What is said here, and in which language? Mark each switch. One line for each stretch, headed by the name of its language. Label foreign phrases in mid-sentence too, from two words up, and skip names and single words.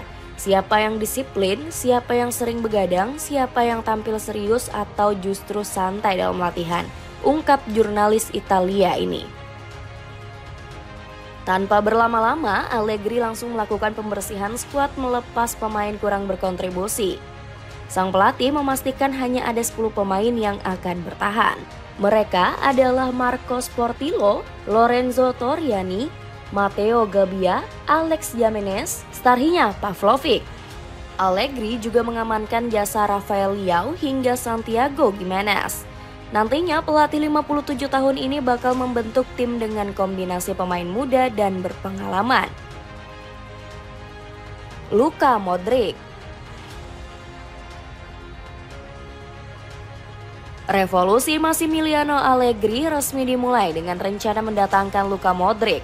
Indonesian: Siapa yang disiplin, siapa yang sering begadang, siapa yang tampil serius atau justru santai dalam latihan, ungkap jurnalis Italia ini. Tanpa berlama-lama, Allegri langsung melakukan pembersihan skuad melepas pemain kurang berkontribusi. Sang pelatih memastikan hanya ada 10 pemain yang akan bertahan. Mereka adalah Marcos Portillo, Lorenzo Toriani, Matteo Gabbia, Alex Gimenez, starhinya Pavlovic. Allegri juga mengamankan jasa Rafael Leao hingga Santiago Gimenez. Nantinya pelatih 57 tahun ini bakal membentuk tim dengan kombinasi pemain muda dan berpengalaman. Luka Modric. Revolusi Massimiliano Allegri resmi dimulai dengan rencana mendatangkan Luka Modric.